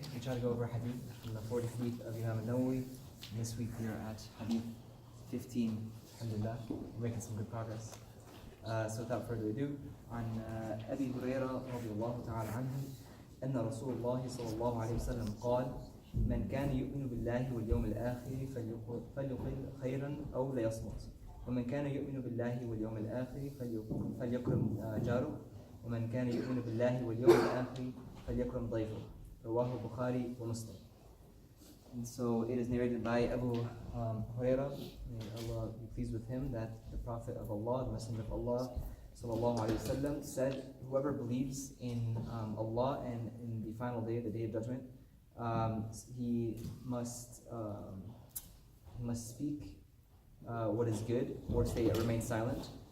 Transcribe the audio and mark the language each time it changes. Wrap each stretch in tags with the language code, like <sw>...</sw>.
<en>try to go over hadith from the 40th hadith of Imam al-Nawawi. And this week we are at hadith 15, alhamdulillah. We're making some good progress. So without further ado,</en> <ar>عن أبي هريرة رضي الله تعالى عنه أن رسول الله صلى الله عليه وسلم قال من كان يؤمن بالله واليوم الآخر فليقل خيرا أو ليصمت ومن كان يؤمن بالله واليوم الآخر فليكرم جاره ومن كان يؤمن بالله واليوم الآخر فليكرم ضيفه رواه البخاري ومسلم.</ar> <en>And so it is narrated by Abu Huraira, may Allah be pleased with him, that the Prophet of Allah, the Messenger of Allah sallallahu alaihi wasallam, said, whoever believes in Allah and in the final day, the day of judgment, he must speak what is good, or remain silent.</en>